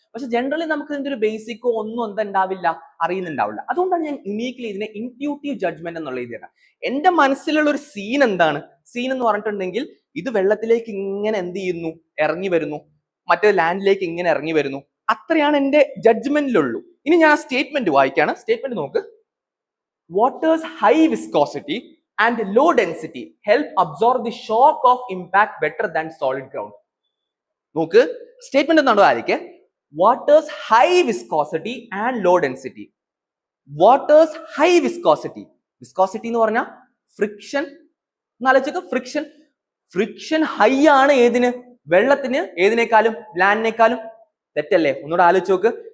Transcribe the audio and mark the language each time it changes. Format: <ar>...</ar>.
<ml>പക്ഷെ ജനറലി നമുക്ക് ഇതിന്റെ ഒരു ബേസിക്കോ ഒന്നും എന്തുണ്ടാവില്ല, അറിയുന്നുണ്ടാവില്ല. അതുകൊണ്ടാണ് ഞാൻ യുണീക്ലി ഇതിനെ ഇൻറ്റ്യൂട്ടീവ് ജഡ്ജ്മെന്റ് എന്നുള്ള ഇതിനെ, എന്റെ മനസ്സിലുള്ള ഒരു സീൻ എന്താണ്, സീൻ എന്ന് പറഞ്ഞിട്ടുണ്ടെങ്കിൽ ഇത് വെള്ളത്തിലേക്ക് ഇങ്ങനെ എന്ത് ചെയ്യുന്നു, ഇറങ്ങി വരുന്നു, മറ്റേ ലാൻഡിലേക്ക് ഇങ്ങനെ ഇറങ്ങി വരുന്നു, അത്രയാണ് എന്റെ ജഡ്ജ്മെന്റിലുള്ളൂ. ഇനി ഞാൻ ആ സ്റ്റേറ്റ്മെന്റ് വായിക്കാണ്. സ്റ്റേറ്റ്മെന്റ് നോക്ക്.</ml> <en>Waters high viscosity and low density help absorb the shock of impact better than solid ground.</en> <ml>നോക്ക് സ്റ്റേറ്റ്മെന്റ് എന്താണോ ആയിരിക്കെ,</ml> <en>Waters high viscosity and low density.</en> <ml>Waters high viscosity, viscosity എന്ന് പറഞ്ഞാൽ ഫ്രിക്ഷൻ, എന്നാലോചിച്ചോ, ഫ്രിക്ഷൻ ഹൈ ആണ് ഏതിന്? വെള്ളത്തിന്. ഏതിനേക്കാളും? ലാൻഡിനേക്കാളും. തെറ്റല്ലേ? ഒന്നുകൂടെ ആലോചിച്ച് നോക്ക്.</ml>